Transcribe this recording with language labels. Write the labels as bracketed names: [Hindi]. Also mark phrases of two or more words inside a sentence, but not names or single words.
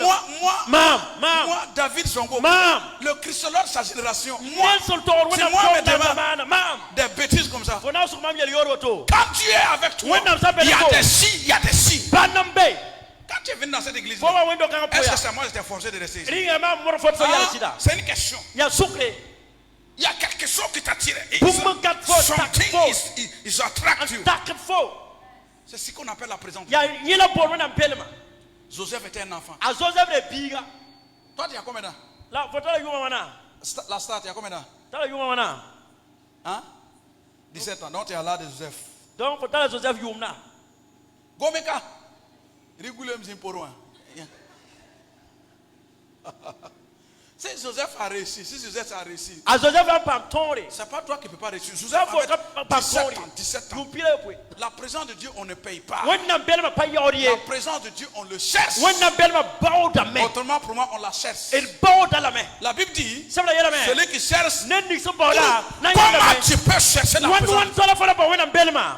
[French] Moi, David Zongo, le Christologue de sa génération, moi, si moi me demande des bêtises comme ça. Quand tu es avec toi, il y a des si, il y a des si. Quand tu es venu dans cette église, est-ce que c'est moi qui t'ai forcé de rester ici? C'est une question. Il y a quelque chose qui t'attire. [English] Something is attractive. [French] C'est ce qu'on appelle la présence. Joseph était un enfant. Toi, tu as combien d'ans? La star, tu as combien d'ans? Hein? 17 ans. Donc, tu es là de Joseph. Donc, tu es Joseph Yumna. Gomeka. Rigulem Zimporoa. Si Joseph a réussi, c'est pas toi qui ne peux pas réussir. Joseph avait 17 ans. La présence de Dieu, on ne paye pas. La présence de Dieu, on le cherche. Autrement, pour moi, on la cherche. La Bible dit, celui qui cherche, comment tu peux chercher la présence?